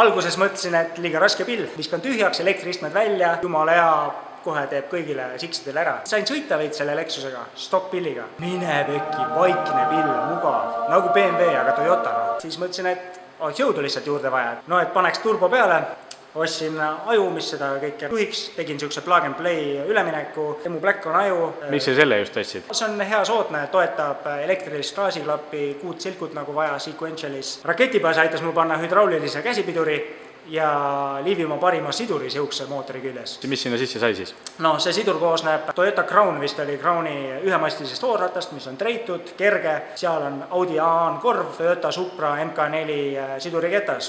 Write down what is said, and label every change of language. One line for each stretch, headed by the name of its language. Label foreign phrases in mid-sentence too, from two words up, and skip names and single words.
Estonian: Alguses mõtlesin, et liiga raske pill, viskan tühjaks, elektriistmed välja, jumala hea, kohe teeb kõigile Siksidele ära. Sain sõita veid selle Lexusega, stock-pilliga. Mine pekki, vaikne pill, mugav, nagu BMW, aga Toyota. Siis mõtlesin, et oleks jõudu lihtsalt juurde vaja. No, et paneks turbo peale. Ostsin aju, mis seda kõike juhiks, tegin siukse
English: plug and play
Estonian: ülemineku, Emu Black on aju. Miks sa selle just ostsid? See on hea soodne, toetab elektrilist gaasiklappi, kuutsilkut nagu vaja sequentialis. Raketibaas aitas mul panna hüdraulilise käsipiduri ja Liivimaa parima siduri siukse mootori küljes. Mis sinna sisse sai siis? No see sidur koosneb Toyota Crown, vist oli Crowni ühemastisest hoolratast, mis on treitud, kerge, seal on Audi A-n korv, Toyota Supra MK4 siduriketas.